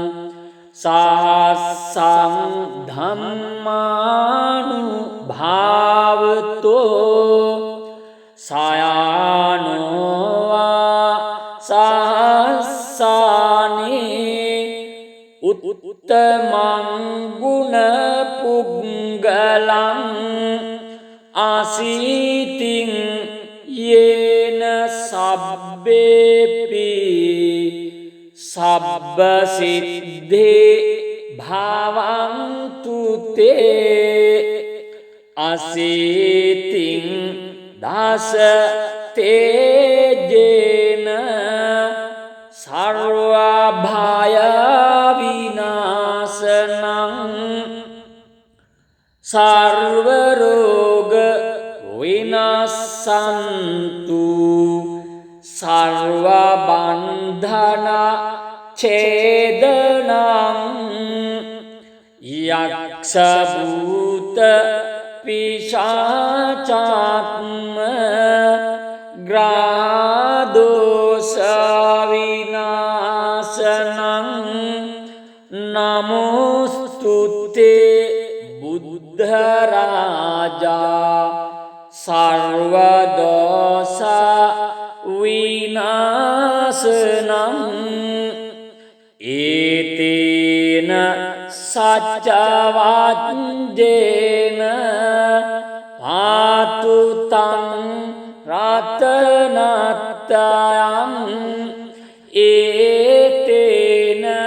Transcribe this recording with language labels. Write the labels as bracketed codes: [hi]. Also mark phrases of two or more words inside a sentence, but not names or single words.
[pi] සහස්සං ධම්මානුභාවතෝ සයානෝවා සහස්සානේ උත්තමං ගුණ පුග්ගලං ආසීතින් යේන සබ්බේපි සබ්බ සිද්ධේ භවන්තු තේ අසීතින් දස [sa] තේජේන සර්ව භය විනාශනං සර්ව රෝග විනාශන්තු සර්ව බන්ධන ඡේදනං යක්ෂ භූත පිශාචාත්ම ග්‍රාදෝෂ විනාශනං නමෝස්තුතේ බුද්ධ බුද්ධරාජා සර්වදෝස විනාශනං [pi] ඒතේන සච්චවජ්ජේන පාතුතං රතනත්තයං ඒතේන